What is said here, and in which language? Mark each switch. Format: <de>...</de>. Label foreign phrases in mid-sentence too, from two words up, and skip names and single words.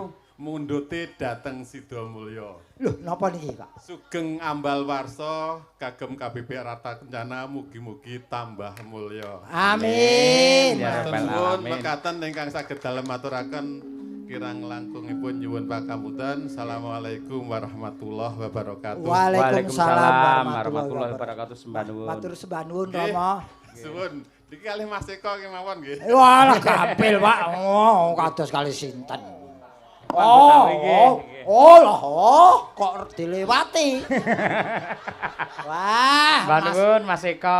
<jv>Mundhute dateng Sidomulya. lho napa niki Kak? Sugeng ambal warsa kagem KBP Rata Kencana mugi-mugi tambah mulya. Amin. Ya Matur Rabbal nuwun alamin. mekaten ingkang saged dalem maturaken kirang langkungipun nyuwun pakamutan.</jv> <ar>السلام عليكم ورحمة الله وبركاته. Waalaikumsalam ورحمة الله وبركاته.</ar> <jv>Sembah nuwun. Matur sembah nuwun Nggih, Rama. Suwun. Niki kalih Mas Eko kemawon nggih. Walah gampil Pak. Oh, kados kali sinten. Kok dilewati. Wah, Mbah nuwun Mas Eko.</jv>